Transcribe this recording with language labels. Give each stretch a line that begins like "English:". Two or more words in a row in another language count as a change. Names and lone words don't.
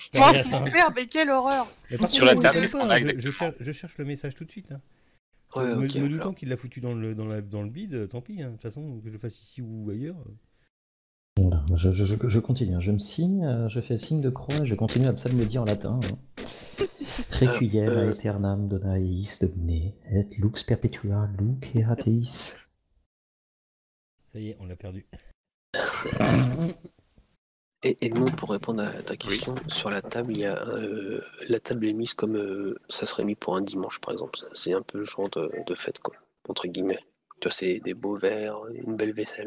French: Mais quelle horreur! Sur la table, je cherche le message tout de suite. Hein. Ouais, me doutant qu'il l'a foutu dans le bide, tant pis. Hein. De toute façon, que je le fasse ici ou ailleurs. Voilà, je continue, je me signe, je fais signe de croix, je continue à psalmodier en latin.
Latin: Requiem aeternam dona eis domine, et lux perpetua luc erat eis.
French: Ça y est, on l'a perdu. Et Edmond, pour répondre à ta question, sur la table, il y a la table est mise comme ça serait mis pour un dimanche, par exemple. C'est un peu le genre de fête, quoi, entre guillemets. Tu vois, c'est des beaux verres, une belle vaisselle.